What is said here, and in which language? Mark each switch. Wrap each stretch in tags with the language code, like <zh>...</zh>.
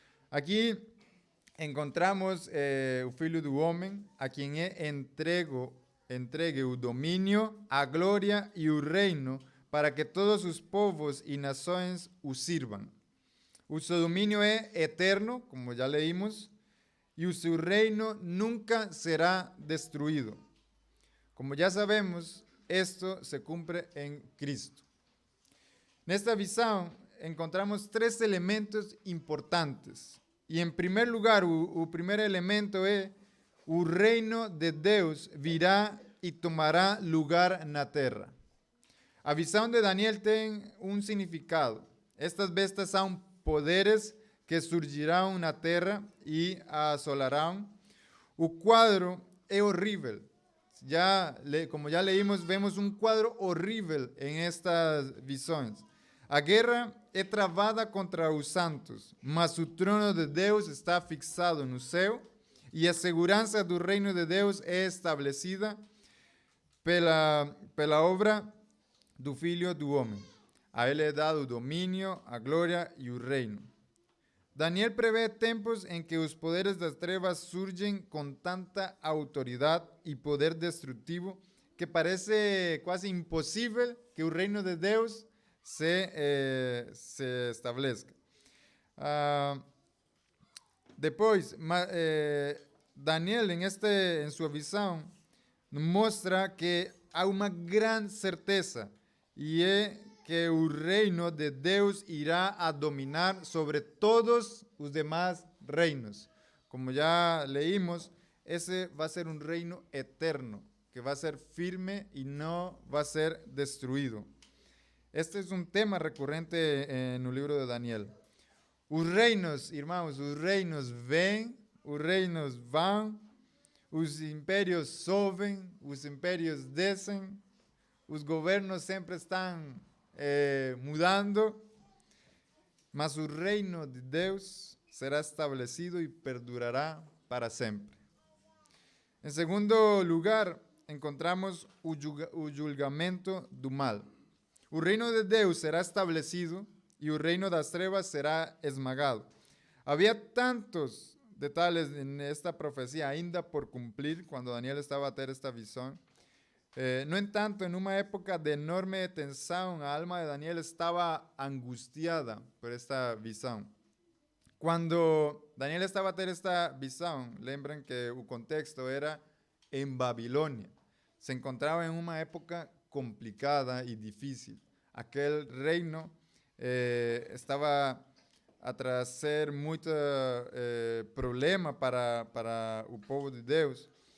<pt>Aqui encontramos o Filho do Homem, a quem é entregue o domínio, a glória e o reino, para que todos os povos e nações o sirvam. O seu domínio é eterno, como já leímos, e o seu reino nunca será destruído.</pt> <es>Como ya sabemos, esto se cumple en Cristo. En esta visión encontramos 3 elementos importantes. Y en primer lugar, el primer elemento es el reino de Dios virá y tomará lugar en la tierra. La visión de Daniel tiene un significado. Estas bestias son poderes que surgirán en la tierra y asolarán. El cuadro es horrible. Como ya leímos, vemos un cuadro horrible en estas visiones. La guerra es travada contra los santos,</es> <pt>mas o trono de Deus está fixado no céu e a segurança do reino de Deus é estabelecida pela obra do Filho do Homem. A ele é dado o domínio, a glória e o reino.</pt> <es>Daniel prevé tiempos en que los poderes de las trevas surgen con tanta autoridad y poder destructivo que parece casi imposible que el reino de Dios se establezca. Después, Daniel en su visión muestra que hay una gran certeza y es que el reino de Dios irá a dominar sobre todos los demás reinos. Como ya leímos, ese va a ser un reino eterno, que va a ser firme y no va a ser destruido. Este es un tema recurrente en el libro de Daniel.</es> <pt>Os reinos, irmãos, os reinos vêm, os reinos vão, os impérios sobem, os impérios descem, os governos sempre estão mudando, mas o reino de Deus será estabelecido y perdurará para sempre.</pt> <es>En segundo lugar, encontramos</es> <pt>o julgamento do mal. O reino de Deus será estabelecido</pt> <es>y el reino de las</es> <pt>trevas será esmagado.</pt> <es>Había tantos detalles en esta profecía ainda por cumplir cuando Daniel estaba a ter esta visión. No en tanto, en una época de enorme tensión, la alma de Daniel estaba angustiada por esta visión. Cuando Daniel estaba a ter esta visión, lembran que el contexto era en Babilonia. Se encontraba en una época complicada y difícil.</es> <pt>Aquel reino estava a trazer muito problema para o povo de Deus.</pt>